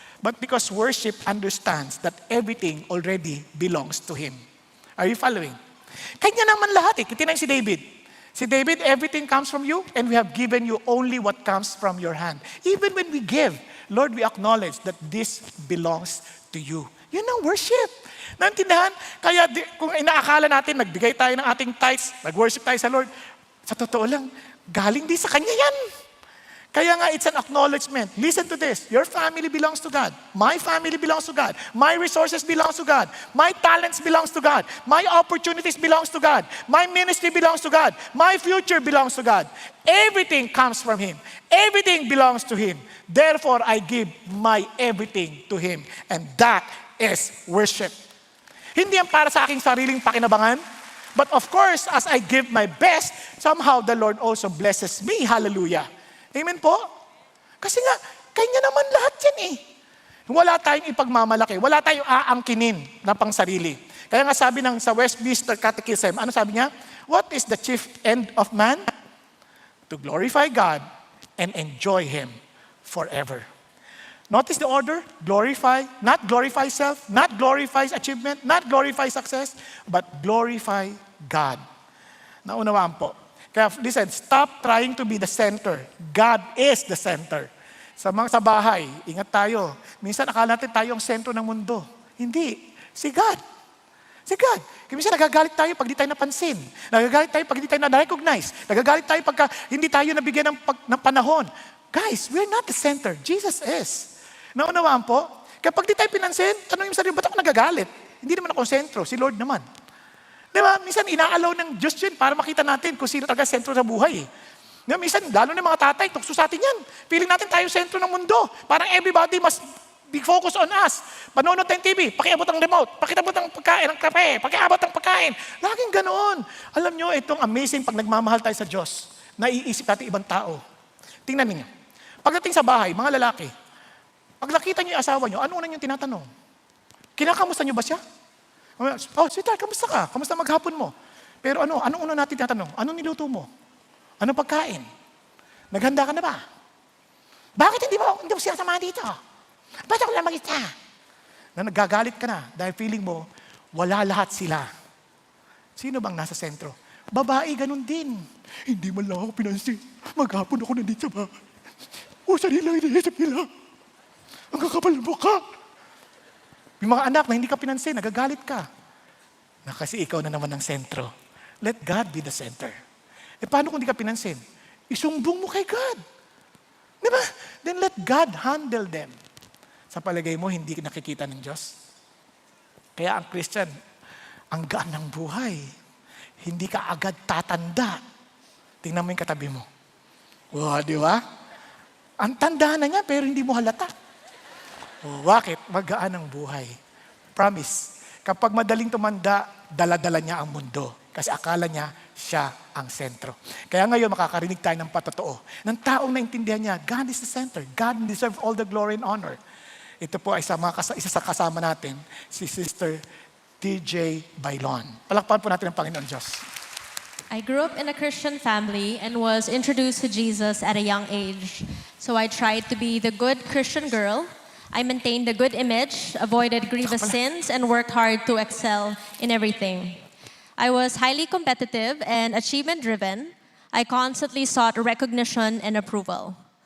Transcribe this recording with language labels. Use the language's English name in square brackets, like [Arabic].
[English] But because worship understands that everything already belongs to Him. Are you following? [Filipino] Kanya naman lahat eh. Kitinay si David. [English] Si David, everything comes from you and we have given you only what comes from your hand. Even when we give, Lord, we acknowledge that this belongs to you. [Filipino] Yun ang worship. Naintindihan? Kaya kung inaakala natin, nagbigay tayo ng ating tithes, nag-worship tayo sa Lord, sa totoo lang, galing din sa Kanya yan. Kaya nga, [English] it's an acknowledgement. Listen to this. Your family belongs to God. My family belongs to God. My resources belongs to God. My talents belongs to God. My opportunities belongs to God. My ministry belongs to God. My future belongs to God. Everything comes from Him. Everything belongs to Him. Therefore, I give my everything to Him. And that is worship. [Filipino] Hindi yan para sa aking sariling pakinabangan. [English] But of course, as I give my best, somehow the Lord also blesses me. [Filipino] Hallelujah. Amen po? Kasi nga, Kanya naman lahat yan eh. Wala tayong ipagmamalaki. Wala tayong aangkinin na pang sarili. Kaya nga sabi ng sa Westminster Catechism, ano sabi niya? [English] What is the chief end of man? To glorify God and enjoy Him forever. Notice the order, glorify, not glorify self, not glorify achievement, not glorify success, but glorify God. [Filipino] Naunawaan po. [English] Kaya listen, stop trying to be the center. God is the center. [Filipino] Sa bahay, ingat tayo. Minsan akala natin tayo ang sentro ng mundo. Hindi. Si God. Si God. Kaya minsan nagagalit tayo pag di tayo napansin. Nagagalit tayo pag di tayo na-recognize. Nagagalit tayo pag hindi tayo nabigyan ng panahon. [English] Guys, we're not the center. Jesus is. [Filipino] Naunawaan po? Kapag di tayo pinansin, tanongin mo sa sarili, ba't ako nagagalit? Hindi naman ako sentro, si Lord naman. Di ba? Minsan inaalaw ng Diyos yun para makita natin kung sino talaga sentro sa buhay. Di ba? Minsan, lalo na mga tatay, tukso sa atin yan. Feeling natin tayo sentro ng mundo. [English] Parang everybody must be focused on us. [Filipino] Panonood tayong TV, pakiabot ang remote, pakiabot ang pagkain, ang kape, pakiabot ang pagkain. Laging ganoon. Alam nyo, itong amazing pag nagmamahal tayo sa Diyos, naiisip natin ibang tao. Tingnan niyo. Pagdating sa bahay, mga lalaki, pag nakita niyo yung asawa niyo, ano una yung tinatanong? Kinakamusta niyo ba siya? Oh, sweetheart, kamusta ka? Kamusta maghapon mo? Pero anong una natin tinatanong? Anong niluto mo? Anong pagkain? Naghanda ka na ba? Bakit hindi mo siya samahan dito? Ba't ako lang mag-isa? Na nagagalit ka na dahil feeling mo, wala lahat sila. Sino bang nasa sentro? Babae, ganun din. Hindi man lang ako pinansin. Maghapon ako nandito sa bahay. O, sa nila, iniisip nila. Ang kakapal mo ka. Yung mga anak na hindi ka pinansin, nagagalit ka. Na kasi ikaw na naman ang sentro. [English] Let God be the center. [Filipino] E paano kung di ka pinansin? Isumbong mo kay God. Di ba? [English] Then let God handle them. [Filipino] Sa palagay mo, hindi nakikita ng Diyos. Kaya ang Christian, ang gaan ng buhay. Hindi ka agad tatanda. Tingnan mo yung katabi mo. Wow, di ba? Ang tanda na niya, pero hindi mo halata. Oh, bakit? Magaan ang buhay. Promise. Kapag madaling tumanda, dala-dala niya ang mundo. Kasi akala niya, siya ang sentro. Kaya ngayon, makakarinig tayo ng patotoo. Ng taong naintindihan niya, [English] God is the center. God deserves all the glory and honor. [Filipino] Ito po ay isa sa kasama natin, si Sister TJ Bailon. Palakpakan po natin ang Panginoon Diyos. [English] I grew up in a Christian family and was introduced to Jesus at a young age. So I tried to be the good Christian girl. I maintained a good image, avoided grievous sins, and worked hard to excel in everything. I was highly competitive and achievement-driven. I constantly sought recognition and approval.